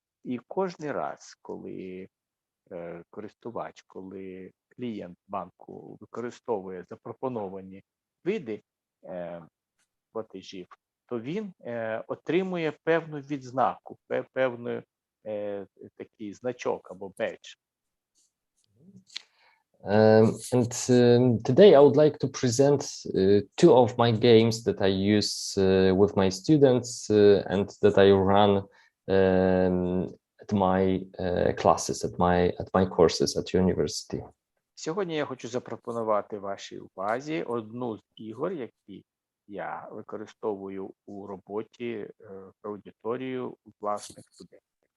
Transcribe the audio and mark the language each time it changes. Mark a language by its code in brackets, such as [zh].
[uk] І кожен раз, коли користувач, коли клієнт банку використовує запропоновані види платежів, то він отримує певну відзнаку, певний такий значок або бедж. [en] Today I would like to present two of my games that I use with my students and that I run at my classes, at my courses at university. [uk] Сьогодні я хочу запропонувати вашій увазі одну з ігор, які я використовую у роботі з аудиторією власних студентів.